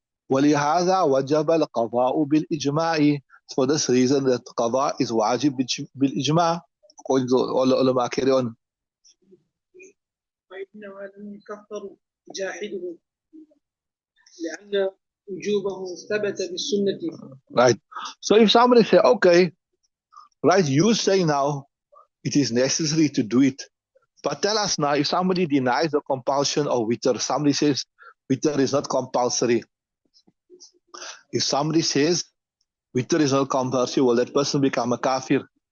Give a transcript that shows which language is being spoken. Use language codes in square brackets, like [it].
[ar] ولهذا وجب القضاء بالإجماع. [en] For this reason that qadha is wajib بالإجماع. According to all the ulama, carry on. [ar] فإنما لم يكفر جاحده لأن وجوبه ثبت بالسنة. [en] Right. So if somebody say, okay, right, you say now it is necessary to do it. But tell us now, if somebody denies the compulsion of witr, somebody says witr is not compulsory. If somebody says witr is not compulsory, will that person become a kafir?